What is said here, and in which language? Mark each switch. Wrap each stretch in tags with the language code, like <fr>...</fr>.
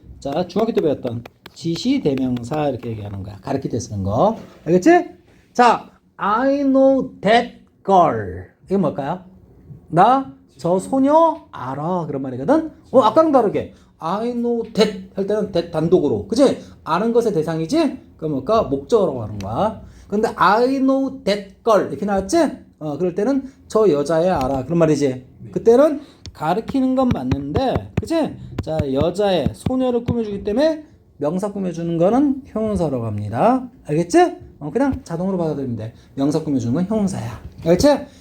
<ko>자, 중학교 때 배웠던 지시대명사 이렇게 얘기하는 거야. 가르칠 때 쓰는 거. 알겠지? 자,</ko> <en>I know that girl.</en> <ko>이게 뭘까요? 나 저 소녀 알아. 그런 말이거든. 아까랑 다르게</ko> <en>I know that</en> <ko>할 때는 that 단독으로. 그치? 아는 것의 대상이지? 그럼 뭘까? 목적어라고 하는 거야. 근데</ko> <en>I know that girl</en> <ko>이렇게 나왔지? 그럴 때는 저 여자애 알아. 그런 말이지. 그때는 가르치는 건 맞는데, 그치? 자, 여자애, 소녀를 꾸며주기 때문에 명사 꾸며주는 거는 형용사라고 합니다. 알겠지? 그냥 자동으로 받아들이면 돼. 명사 꾸며주는 건 형용사야. 알겠지?</ko>